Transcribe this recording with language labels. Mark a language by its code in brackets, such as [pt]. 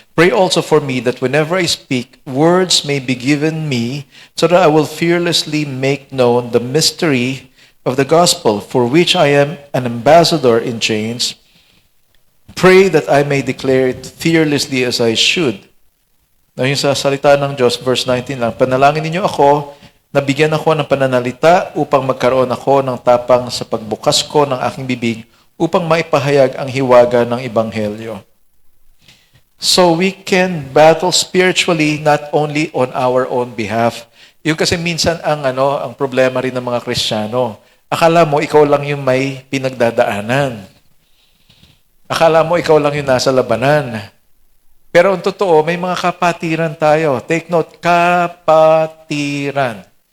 [en] Pray also for me that whenever I speak, words may be given me so that I will fearlessly make known the mystery of the gospel, for which I am an ambassador in chains. Pray that I may declare it fearlessly as I should. [tl] Now, yung sa salita ng Diyos, verse 19 lang, panalangin ninyo ako, nabigyan ako ng pananalita upang magkaroon ako ng tapang sa pagbukas ko ng aking bibig upang maipahayag ang hiwaga ng Ebanghelyo. [en] So we can battle spiritually not only on our own behalf. [tl] Yung kasi minsan ang problema rin ng mga Kristiyano. Akala mo, ikaw lang yung may pinagdadaanan. Akala mo, ikaw lang yung nasa labanan. Pero ang totoo, may mga kapatiran tayo. [en] Take note, [tl] kapatiran.